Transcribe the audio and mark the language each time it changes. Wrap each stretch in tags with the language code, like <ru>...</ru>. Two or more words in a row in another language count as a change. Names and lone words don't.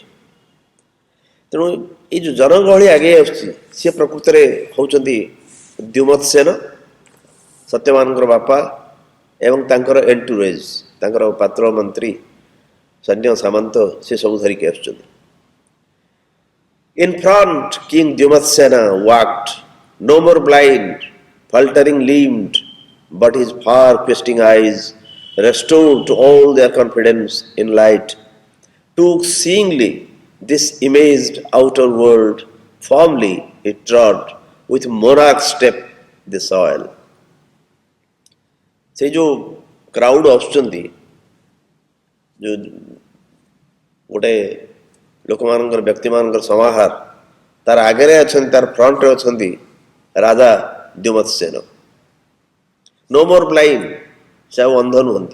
<or>ତେଣୁ ଏଇ ଯେଉଁ ଜନଗହଳି ଆଗେଇ ଆସୁଛି ସିଏ ପ୍ରକୃତରେ ହେଉଛନ୍ତି ଦ୍ୟୁମତ୍ସେନ, ସତ୍ୟବାନଙ୍କର ବାପା, ଏବଂ ତାଙ୍କର ଏଣ୍ଟୁରେଜ୍, ତାଙ୍କର ପାତ୍ର ମନ୍ତ୍ରୀ, ସୈନ୍ୟ ସାମନ୍ତ ସେ ସବୁ ଧରିକି ଆସୁଛନ୍ତି।</or> <en>In front King Dyumatsena walked, no more blind, faltering limbed, but his far questing eyes, restored to all their confidence in light, took seeingly this imaged outer world, firmly he trod with monarch step the soil.</en> <or>ସେ ଯେଉଁ କ୍ରାଉଡ୍ ଆସୁଛନ୍ତି, ଯେଉଁ ଗୋଟେ ଲୋକମାନଙ୍କର ବ୍ୟକ୍ତିମାନଙ୍କର ସମାହାର, ତାର ଆଗରେ ଅଛନ୍ତି, ତାର ଫ୍ରଣ୍ଟରେ ଅଛନ୍ତି ରାଜା ଦ୍ୟୁମତ୍ସେନ।</or> <en>no more blind,</en> <or>ସେ ଆଉ ଅନ୍ଧ ନୁହନ୍ତି।</or>